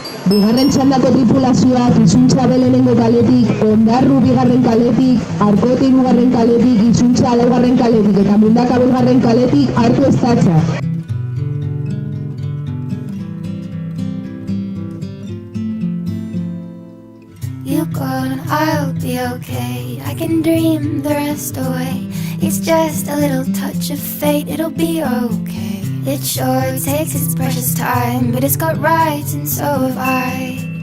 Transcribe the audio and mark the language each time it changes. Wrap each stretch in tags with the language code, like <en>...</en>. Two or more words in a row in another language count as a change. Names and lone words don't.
<eu>Bigarren txandako tripulazioak Izuntza lehenengo kaletik, Ondarru bigarren kaletik, Arkote hirugarren kaletik, Izuntza laugarren kaletik eta Mundaka bosgarren kaletik hartu estatza.</eu> <en>You go and I'll be okay. I can dream the rest away. It's just a little touch of fate, it'll be okay. It sure takes its precious time, but it's got rights and so have I.</en>